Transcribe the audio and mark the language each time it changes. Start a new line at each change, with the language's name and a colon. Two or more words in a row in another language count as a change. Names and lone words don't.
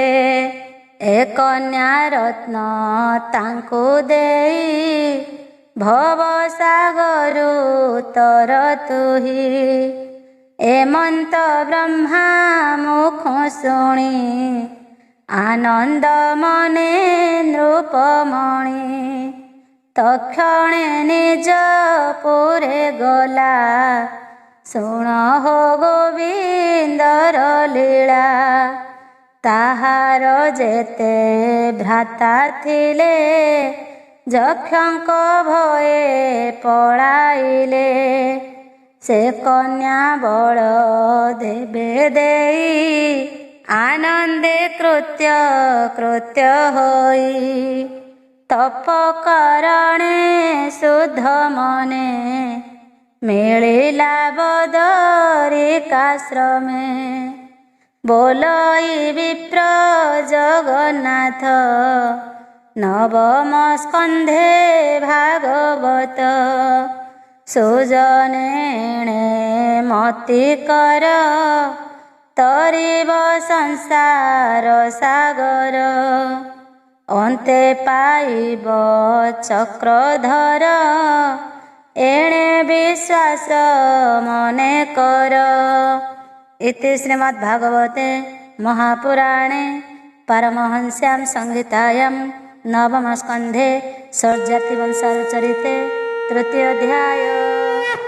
Odia: ଏ କନ୍ୟା ରତ୍ନ ତାଙ୍କୁ ଦେଇ, ଭବସାଗରୁ ତର ତୁହି। ଏମନ୍ତ ବ୍ରହ୍ମା ମୁଖ ଶୁଣି, ଆନନ୍ଦ ମନେ ନୃପମଣି ତକ୍ଷଣେ ନିଜ ପୁରେ ଗଲା ଶୁଣ ହୋ ଗୋବିନ୍ଦର ଲୀଳା ତାହାର ଯେତେ ଭ୍ରାତା ଥିଲେ ଯକ୍ଷଙ୍କ ଭଏ ପଳାଇଲେ ସେ କନ୍ୟା ବଳ ଦେବେ ଦେଇ ଆନନ୍ଦେ କୃତ୍ୟ କୃତ୍ୟ ହୋଇ ତପ କରଣେ ଶୁଦ୍ଧ ମନେ ମିଳିଲା ବଦରିକାଶ୍ରମେ ବୋଲଇ ବିପ୍ର ଜଗନ୍ନାଥ ନବମ ସ୍କନ୍ଧେ ଭାଗବତ ସୁଜନେଣେ ମତି କର ତରିବ ସଂସାର ସାଗର ଅନ୍ତେ ପାଇବ ଚକ୍ରଧର ଏଣେ ବିଶ୍ୱାସ ମନେ କର।
Sanskrit: इति श्रीमद्भागवते महापुराणे पारमहंस्यां संहितायां नवम स्कंधे षड्जाति वंशानुचरिते तृतीय अध्याय।